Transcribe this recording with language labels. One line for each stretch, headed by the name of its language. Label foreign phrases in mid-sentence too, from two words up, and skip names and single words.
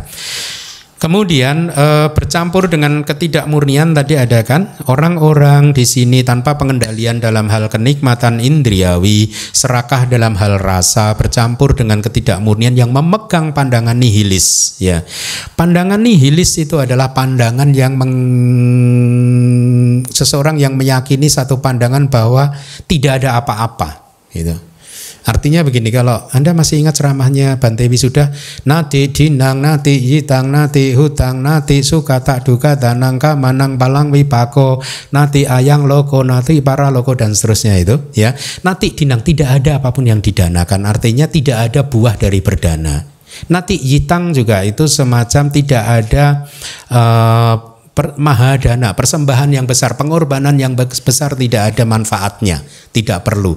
Indonesian: Kemudian bercampur dengan ketidakmurnian tadi ada kan, orang-orang di sini tanpa pengendalian dalam hal kenikmatan indriawi, serakah dalam hal rasa, bercampur dengan ketidakmurnian yang memegang pandangan nihilis. Ya, pandangan nihilis itu adalah pandangan yang seseorang yang meyakini satu pandangan bahwa tidak ada apa-apa. Gitu. Artinya begini, kalau Anda masih ingat ceramahnya Bante Wisuda,
Pali: nati dinang, nati yitang, nati hutang, nati suka tak duka, danang kamanang palang wipako, nati ayang loko, nati para loko,
Indonesian: dan seterusnya itu, ya.
Pali: Nati dinang,
Indonesian: tidak ada apapun yang didanakan, artinya tidak ada buah dari berdana.
Pali: Nati yitang
Indonesian: juga itu semacam tidak ada mahadana, persembahan yang besar, pengorbanan yang besar, tidak ada manfaatnya, tidak perlu.